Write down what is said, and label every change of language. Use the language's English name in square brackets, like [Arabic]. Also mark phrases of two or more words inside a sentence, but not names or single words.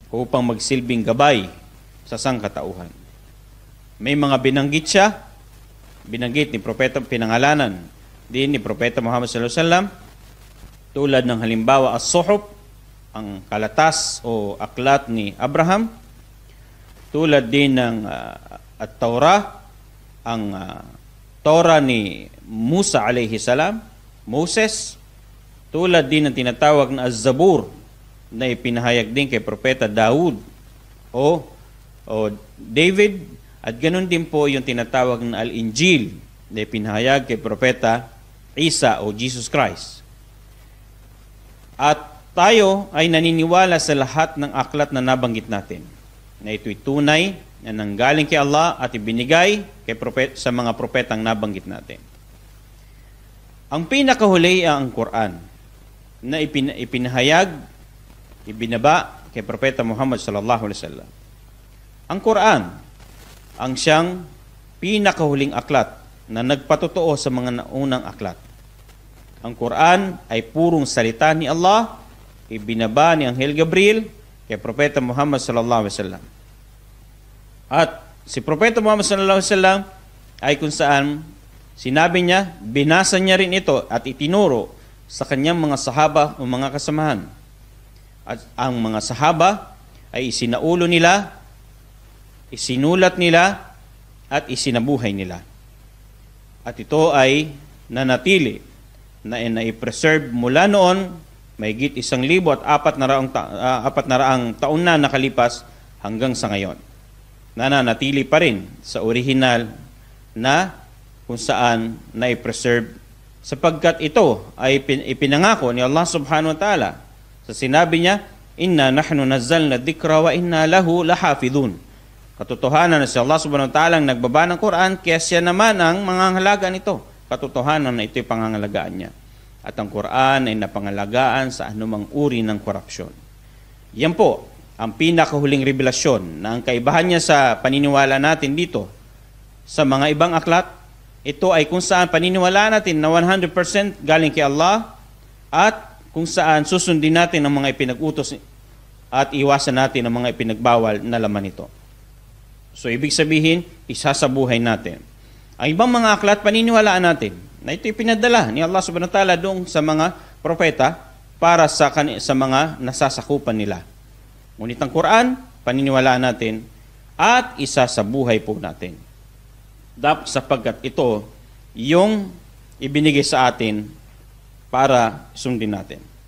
[Filipino] upang magsilbing gabay sa sangkatauhan. May mga binanggit ni Propeta, pinangalanan din ni Propeta Muhammad [Arabic] صلى الله عليه وسلم, [Filipino] tulad ng halimbawa as-suhuf, ang kalatas o aklat ni Abraham, tulad din ng at-Taurah, ang Torah ni Musa [Arabic] عليه السلام, [Filipino] Moses, tulad din ng tinatawag na Az-Zabur na ipinahayag din kay Propeta Daud o David, at ganun din po yung tinatawag na Al-Injil na ipinahayag kay Propeta Isa o Jesus Christ. At tayo ay naniniwala sa lahat ng aklat na nabanggit natin, na ito'y tunay na nanggaling kay Allah at ibinigay sa mga propetang nabanggit natin. Ang pinakahuli ay ang Quran na ipinahayag, ibinaba kay Propeta Muhammad [Arabic] صلى الله عليه وسلم. [Filipino] Ang Quran ang siyang pinakahuling aklat na nagpatotoo sa mga naunang aklat. Ang Quran ay purong salita ni Allah, ibinaba ni Anghel Gabriel kay Propeta Muhammad [Arabic] صلى الله عليه وسلم. [Filipino] At si Propeta Muhammad [Arabic] صلى الله عليه وسلم [Filipino] ay kung saan sinabi niya, binasa niya rin ito at itinuro sa kanyang mga sahaba o mga kasamahan. At ang mga sahaba ay isinaulo nila, isinulat nila, at isinabuhay nila. At ito ay nanatili na i-preserve mula noon, mahigit 1,400 taon na nakalipas hanggang sa ngayon. Nananatili pa rin sa original na kung saan na i-preserve, sapagkat ito ay ipinangako ni Allah [Arabic] سبحانه وتعالى [Filipino] sa sinabi niya, [Arabic] إنا نحن نزلنا الذكر وإنا له لحافظون. [Filipino] Katotohanan na si Allah [Arabic] سبحانه وتعالى [Filipino] ang nagbaba ng Quran, kaya siya naman ang mangangalagaan nito. Katotohanan na ito'y pangangalagaan niya. At ang Quran ay napangalagaan sa anumang uri ng korupsyon. Yan po ang pinakahuling revelasyon na ang kaibahan niya sa paniniwala natin dito sa mga ibang aklat. Ito ay kung saan paniniwala natin na 100% galing kay Allah, at kung saan susundin natin ang mga ipinag-utos at iwasan natin ang mga ipinagbawal na laman nito. So, ibig sabihin, isasabuhay natin. Ang ibang mga aklat, paniniwalaan natin na ito ipinadala ni Allah [Arabic] سبحانه وتعالى [Filipino] doon sa mga propeta para sa mga nasasakupan nila. Ngunit ang Quran, paniniwalaan natin at isasabuhay po natin. Sapagkat ito yung ibinigay sa atin para sundin natin.